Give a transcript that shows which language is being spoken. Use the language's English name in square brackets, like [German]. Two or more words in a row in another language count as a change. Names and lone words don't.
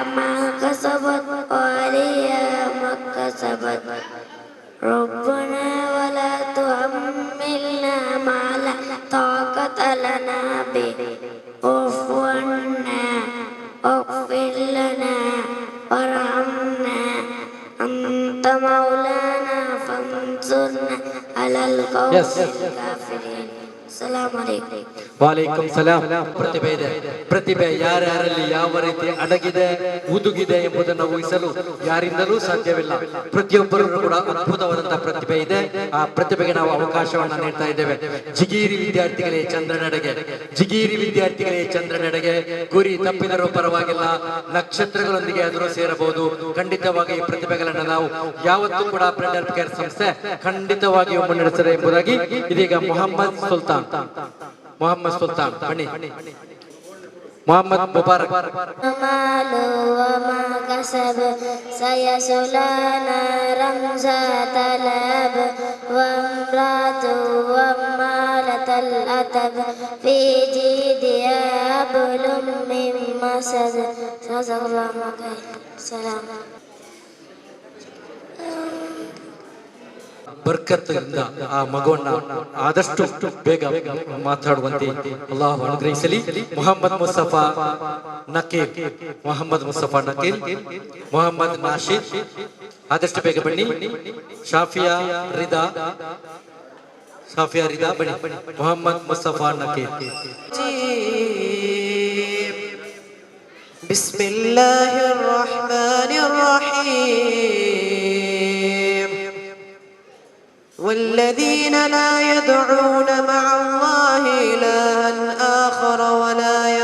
[Arabic] ما كسبت وعليها ما اكتسبت ربنا ولا تحملنا ما لا طاقة لنا به واعف عنا واغفر لنا وارحمنا أنت مولانا فانصرنا على القوم الكافرين السلام عليكم وعليكم السلام. [Kannada] ಪ್ರತಿಭೆ ಇದೆ. ಪ್ರತಿಭೆ ಯಾರ್ಯಾರಲ್ಲಿ ಯಾವ ರೀತಿ ಅಡಗಿದೆ ಹುದುಗಿದೆ ಎಂಬುದನ್ನು ಊಹಿಸಲು ಯಾರಿಂದಲೂ ಸಾಧ್ಯವಿಲ್ಲ. ಪ್ರತಿಯೊಬ್ಬರೂ ಕೂಡ ಅದ್ಭುತವಾದಂತಹ ಪ್ರತಿಭೆ ಇದೆ. ಆ ಪ್ರತಿಭೆಗೆ ನಾವು ಅವಕಾಶವನ್ನ ನೀಡ್ತಾ ಇದ್ದೇವೆ. ಜಿಗೀರಿ ವಿದ್ಯಾರ್ಥಿಗಳೇ ಚಂದ್ರನೆಡೆಗೆ, ಜಿಗೀರಿ ವಿದ್ಯಾರ್ಥಿಗಳೇ ಚಂದ್ರನೆಡೆಗೆ. ಗುರಿ ತಪ್ಪಿದರೂ ಪರವಾಗಿಲ್ಲ, ನಕ್ಷತ್ರಗಳೊಂದಿಗೆ ಆದರೂ ಸೇರಬಹುದು. ಖಂಡಿತವಾಗಿ ಈ ಪ್ರತಿಭೆಗಳನ್ನು ನಾವು ಯಾವತ್ತೂ ಕೂಡ ಬ್ಲಡ್ ಹೆಲ್ತ್ ಕೇರ್ ಸಂಸ್ಥೆ ಖಂಡಿತವಾಗಿಯೂ ಮುನ್ನಡೆಸಲಿದೆ ಎಂಬುದಾಗಿ ಇದೀಗ ಮೊಹಮ್ಮದ್ ಸುಲ್ತಾನ್ ಬನ್ನಿ. ಮೊಹಮ್ಮದ್ ಮುಬಾರಕ್. [Arabic] ماله وما كسب سيصلى نارا ذات لهب وامرأته حمالة الحطب في جيدها حبل من مسد صدق الله العظيم. السلام [Kannada] ಬರ್ಕತ್ತಿಂದ ಆ ಮಗುವನ್ನ ಆದಷ್ಟು ಬೇಗ ಮಾತಾಡುವಂತೆ ಅಲ್ಲಾಹ್ ಅನುಗ್ರಹಿಸಲಿ. ಮೊಹಮ್ಮದ್ ಮುಸ್ತಫಾ ನಕೀಲ್, ಮೊಹಮ್ಮದ್ ನಾಶಿದ್, ಆದಷ್ಟು ಬೇಗ ಬನ್ನಿ. ಶಾಫಿಯಾ ರಿದಾ ಬನ್ನಿ. ಮೊಹಮ್ಮದ್ ಮುಸ್ತಫಾ ನಕೀರ್. [Arabic] بسم الله الرحمن الرحيم والذين لا يدعون مع الله إلها آخر ولا